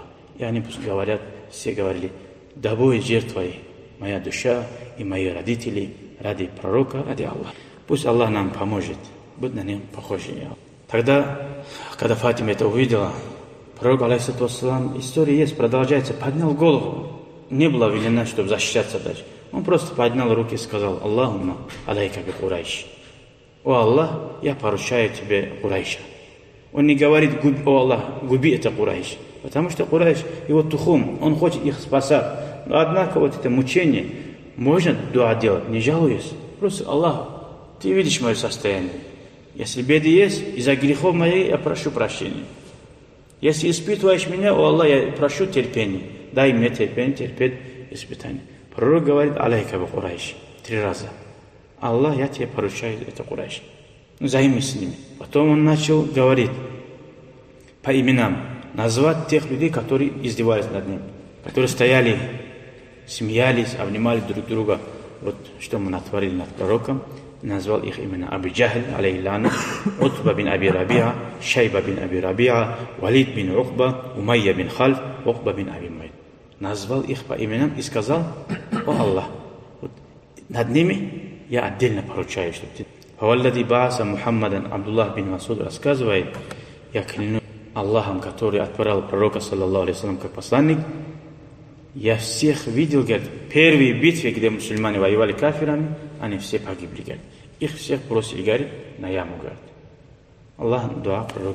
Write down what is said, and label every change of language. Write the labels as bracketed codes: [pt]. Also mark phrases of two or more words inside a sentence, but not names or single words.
[ru] И они говорят, все говорили: да будет жертвой моя душа и мои родители ради пророка, ради Аллаха. Пусть Аллах нам поможет, будь на нем похожи. Тогда, когда Фатима это увидела, пророк, [ar] عليه الصلاة والسلام, [ru] история есть, продолжается, поднял голову. Не было велено, чтобы защищаться даже. Он просто поднял руки и сказал: [ar] اللهم عليك بقريش. [ru] О Аллах, я поручаю тебе Курайша. Он не говорит: о Аллах, губи это Курайш. Потому что Курайш, его тухум, он хочет их спасать. Но однако вот это мучение, можно дуа делать, не жалуясь. Просто: Аллах, ты видишь мое состояние. Если беды есть, из-за грехов моих я прошу прощения. Если испытываешь меня, о Аллах, я прошу терпения. Дай мне терпение, терпеть испытание. Пророк говорит: [ar] عليك بقريش 3 раза. [ru] Аллах, я тебе поручаю это Курайш. Займись с ними. Потом он начал говорить по именам, назвать тех людей, которые издевались над ним, которые стояли, смеялись, обнимали друг друга. Вот что мы натворили над пророком. Назвал их имена: Абу Джахл, [ar] عليه لعنة, [ru] Утба бин Аби Раби'a, Шайба бин Аби Раби'a, Валид бин Уқба, Умайя бин Халф, Уқба бин Аби Муайд. Назвал их по именам и сказал: о Аллах, вот над ними я отдельно поручаю, чтобы ты... [ar] فوالذي بعث محمدا, [ru] Абдуллах бин Масуд рассказывает: я клянусь Аллахом, который отправил пророка, [ar] صلى الله عليه وسلم, [ru] как посланник. Я всех видел, говорит, в первой битве, где мусульмане воевали кафирами, они все погибли, говорит. Их всех бросили, говорит, на яму, говорит. Аллах, дуа, пророк.